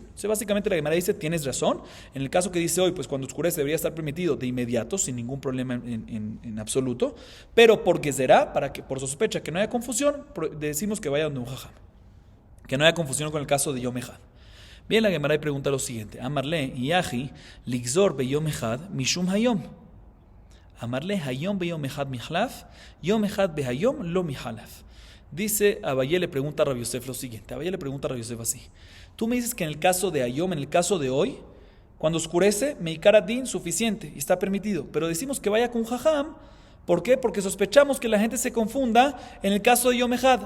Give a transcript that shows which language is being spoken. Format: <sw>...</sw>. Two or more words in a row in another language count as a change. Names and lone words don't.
<es>Entonces básicamente la Gemara dice, tienes razón, en el caso que dice hoy, pues cuando oscurece debería estar permitido de inmediato, sin ningún problema en absoluto, pero porque será, por sospecha que no haya confusión, decimos que vaya donde un jajam, que no haya confusión con el caso de</es> <he>יום אחד.</he> <es>Bien, la Gemara pregunta lo siguiente:</es> <he>אמר ליה יהי ליגזור ביום אחד משום היום. אמר ליה היום ביום אחד מיחלף יום אחד בהיום לא מיחלף.</he> <es>Dice Abaye, le pregunta a Rabbi Yosef lo siguiente. Abaye le pregunta a Rabbi Yosef así: tú me dices que en el caso de hayom, en el caso de hoy, cuando oscurece, meikaradin suficiente y está permitido, pero decimos que vaya con jajam. ¿Por qué? Porque sospechamos que la gente se confunda en el caso de</es> <he>יום אחד.</he>